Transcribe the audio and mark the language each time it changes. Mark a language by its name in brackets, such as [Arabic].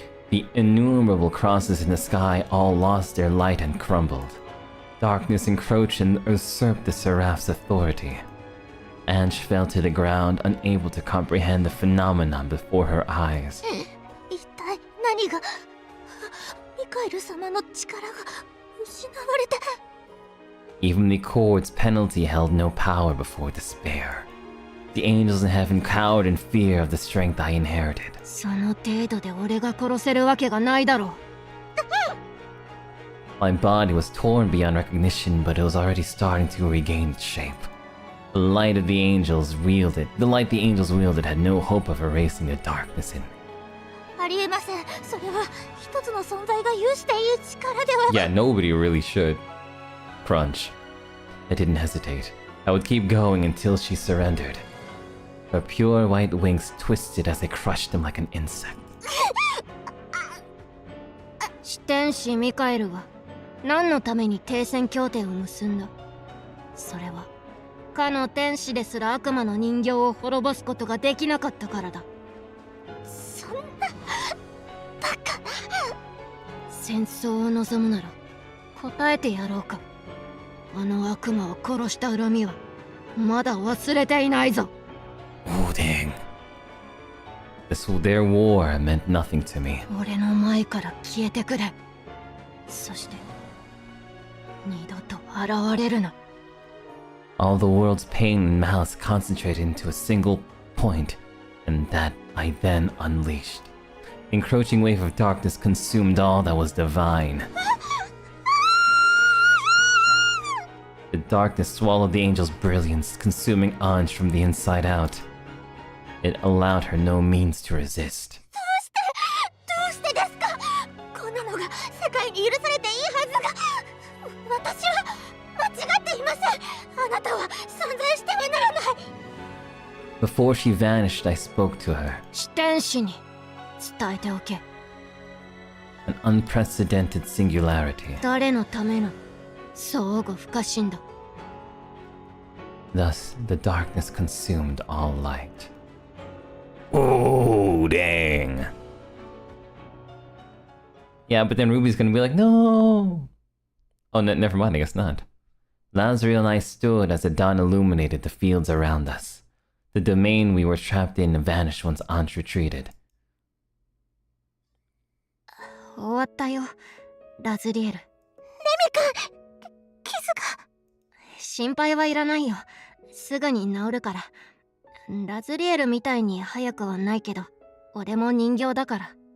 [English] The innumerable crosses in the sky all lost their light and crumbled. Darkness encroached and usurped the seraph's authority. Anj fell to the ground, unable to comprehend the phenomenon before her eyes. [Japanese] 一体何が？ミカエル様の力が失われて。 [English] Even the cord's penalty held no power before despair. The angels in heaven cowered in fear of the strength I inherited. [Japanese] その程度で俺が殺せるわけがないだろう。 [English] My body was torn beyond recognition, but it was already starting to regain its shape. The light the angels wielded had no hope of erasing the darkness in me. [Japanese] ありえません。それは一つの存在が有していい力では。 [English] Yeah, nobody really should. Crunch. I didn't hesitate. I would keep going until she surrendered. Her pure white wings twisted as I crushed them like an insect. [Japanese] 四天使ミカエルは何のために停戦協定を結んだ？それはかの天使ですら悪魔の人形を滅ぼすことができなかったからだ。そんなバカな。戦争を望むなら答えてやろうか。あの悪魔を殺した恨みはまだ忘れていないぞ。 [English] Oh, dang. Their war meant nothing to me. [Japanese] 俺の前から消えてくれ。そして二度と現れるな。 [English] All the world's pain and malice concentrated into a single point. And that I then unleashed. The encroaching wave of darkness consumed all that was divine. The darkness swallowed the angel's brilliance, consuming Anj from the inside out. It allowed her no means to resist. [Japanese] どうしてですか？こんなのが世界に許されていいはずが。私は間違っていません。あなたは存在してはならない。 [English] Before she vanished, I spoke to her. [Japanese] 視天使に伝えておけ。 [English] An unprecedented singularity. [Japanese] 誰のための相互不可侵だ。 [English] Thus, the darkness consumed all light. Oh, dang. Yeah, but then Ruby's gonna be like, no! Oh, never mind, I guess not. Lazriel and I stood as the dawn illuminated the fields around us. The domain we were trapped in vanished once Anj retreated. [Japanese] 終わったよ、ラズリエル。傷が。心配はいらないよ。すぐに治るから。ラズリエルみたいに早くはないけど、俺も人形だから。